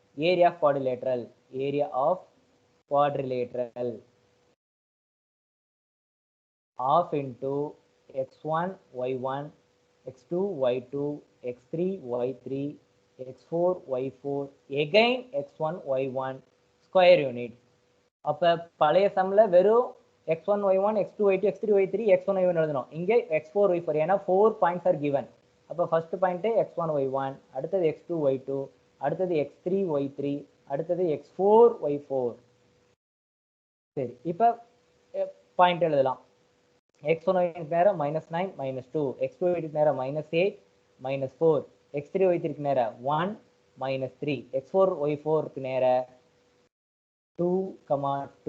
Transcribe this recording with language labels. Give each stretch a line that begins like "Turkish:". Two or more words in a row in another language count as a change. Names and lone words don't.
English: area of quadrilateral. area of quadrilateral half into x1 y1 x2 y2 x3 y3 x4 y4 again x1 y1 square unit.
Tamil: அப்ப பழைய சம்ல வெறும் x1 y1 x2 y2 x3 y3 x1 y1 எழுதணும். இங்கே x4 y4 ஏன்னா 4
English: points are
Tamil: given. அப்ப
English: first point
Tamil: x1 y1, அடுத்தது x2 y2, அடுத்தது x3 y3, அடுத்தது x4 y4. சரி, இப்ப பாயிண்ட் எழுதலாம். x1 y1 நேரா -9 -2, x2 y2 நேரா -8 -4, x3 y3 நேரா 1 -3, x4 y4 நேரா 2, 2.